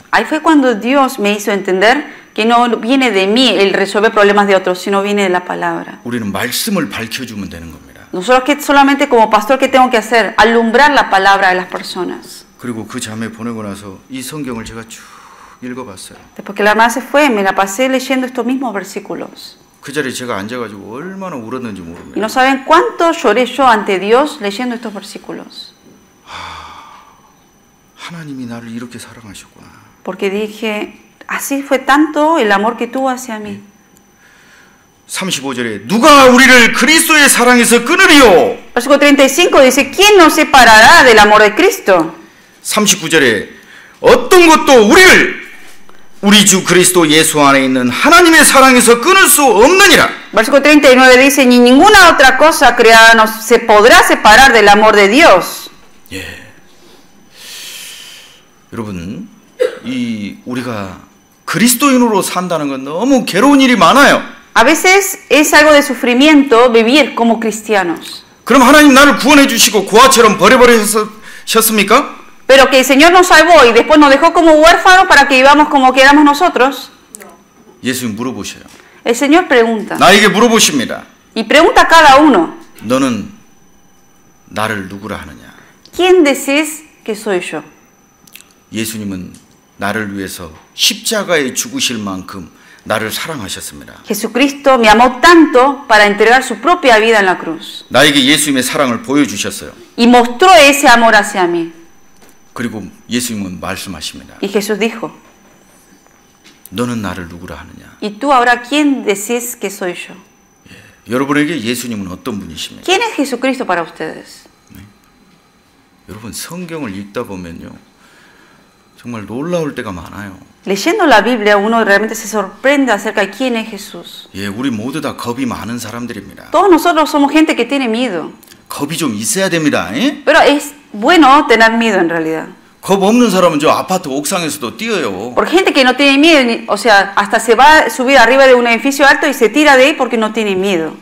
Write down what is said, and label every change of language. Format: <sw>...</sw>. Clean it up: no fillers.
<es>Ahí fue cuando Dios me hizo entender que no viene de mí el resolver problemas de otros, sino viene de la palabra.</es> <ko>우리는 말씀을 밝혀주면 되는 겁니다.</ko> <es>Nosotros que solamente como pastor, ¿qué tengo que hacer? Alumbrar la palabra de las personas.</es> <ko>그리고 그 자매 보내고 나서 이 성경을 제가 쭉 읽어봤어요.</ko> <es>Después que la hermana se fue, me la pasé leyendo estos mismos versículos.</es> <ko>그 자리에 제가 앉아가지고 얼마나 울었는지 모릅니다.</ko> <es>Y no saben cuánto lloré yo ante Dios leyendo estos versículos.</es> <ko>하나님이 나를 이렇게 사랑하셨구나.</ko> <es>Porque dije, así fue tanto el amor que tuvo hacia mí.</es> <ko>35절에 누가 우리를 그리스도의 사랑에서 끊으리요?</ko> <es>Versículo 35 dice, ¿quién nos separará del amor de Cristo?</es> <ko>39절에 어떤 것도 우리를 우리 주 그리스도 예수 안에 있는 하나님의 사랑에서 끊을 수 없느니라.</ko> <es>Versículo 39 dice, ni ninguna otra cosa creada se podrá separar del amor de Dios.</es> <ko>여러분, 우리가 그리스도인으로 산다는 건 너무 괴로운 일이 많아요.</ko> <es>A veces es algo de sufrimiento vivir como cristianos.</es> <ko>그럼 하나님 나를 구원해 주시고 고아처럼 버려버리셨습니까?</ko> <es>Pero que el Señor nos salvó y después nos dejó como huérfanos para que vivamos como queramos nosotros.</es> <ko>예수님 물어보셔요.</ko> <es>El Señor pregunta.</es> <ko>나에게 물어보십니다.</ko> <es>Y pregunta a cada uno.</es> <ko>너는 나를 누구라 하느냐?</ko> <es>¿Quién decís que soy yo?</es> <ko>예수님은 나를 위해서 십자가에 죽으실 만큼 나를 사랑하셨습니다.</ko> <es>Jesucristo me amó tanto para entregar su propia vida en la cruz.</es> <ko>나에게 예수님의 사랑을 보여주셨어요.</ko> <es>Y mostró ese amor hacia mí.</es> <ko>그리고 예수님은 말씀하십니다.</ko> <es>Y Jesús dijo,</es> <ko>너는 나를 누구라 하느냐?</ko> <es>¿y tú ahora quién decís que soy yo?</es> <ko>여러분에게 예수님은 어떤 분이십니까?</ko> <es>¿Quién es Jesucristo para ustedes?</es> <ko>여러분 성경을 읽다 보면요. 정말 놀라울 때가 많아요.</ko> <es>Leyendo la Biblia uno realmente se sorprende acerca de quién es Jesús.</es> <ko>우리 모두 다 겁이 많은 사람들입니다.</ko> <es>Todos nosotros somos gente que tiene miedo.</es> <ko>겁이 좀 있어야 됩니다.</ko> <es>Pero es bueno tener miedo en realidad.</es> <ko>겁 없는 사람은 저 아파트 옥상에서도 뛰어요.</ko> <es>Porque gente que no tiene miedo, o sea, hasta se va a subir arriba de un edificio alto y se tira de ahí porque no tiene miedo.</es>